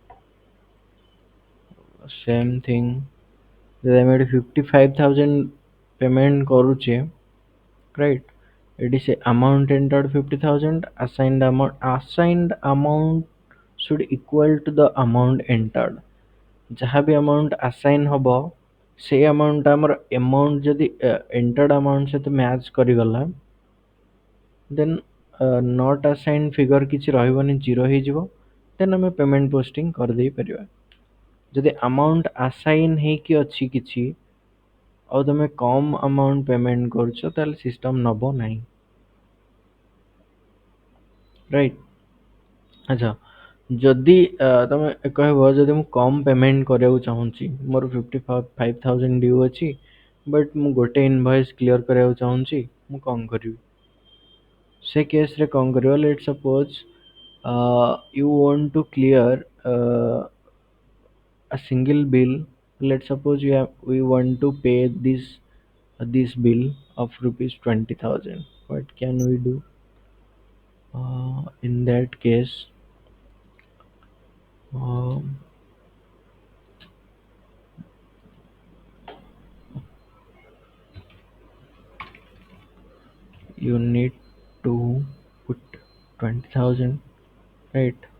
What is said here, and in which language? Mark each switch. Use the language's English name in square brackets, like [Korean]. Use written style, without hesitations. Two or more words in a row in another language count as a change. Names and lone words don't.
[English] Same thing, [Odia] ଯଦି ଆମେ ଏଠି 55,000 payment କରୁଛେ, right? [English] It is a amount entered 50,000. Assigned amount should equal to the amount entered. [Odia] ଯାହା ବି [English] amount assign [Odia] ହବ ସେଇ amount ଟା ଆମର amount ଯଦି [English] entered amount [Odia] ସହିତ match କରିଗଲା, [English] then not assigned figure [Odia] କିଛି ରହିବନି, ଜିରୋ ହେଇଯିବ। then ଆମେ [English] payment posting [Odia] କରିଦେଇ ପାରିବା। ଯଦି [English] amount assign [Odia] ହେଇକି ଅଛି କିଛି ଆଉ ତମେ କମ [English] amount payment [Odia] କରୁଛ, ତାହେଲେ system ନବ ନାହିଁ, right? ଆଚ୍ଛା, ଯଦି ତମେ କହିବ ଯଦି ମୁଁ କମ ପେମେଣ୍ଟ କରିବାକୁ ଚାହୁଁଛି, ମୋର 55,000 ଡ୍ୟୁ ଅଛି, ବଟ୍ ମୁଁ ଗୋଟେ [English] invoice clear [Odia] କରିବାକୁ ଚାହୁଁଛି, ମୁଁ କଣ କରିବି? ସେ କେସରେ କଣ କରିବ? [English] let suppose you want to clear a single bill. Let's suppose we want to pay this bill of rupees 20,000. What can we do? In that case, um, you need to put 20,000, right?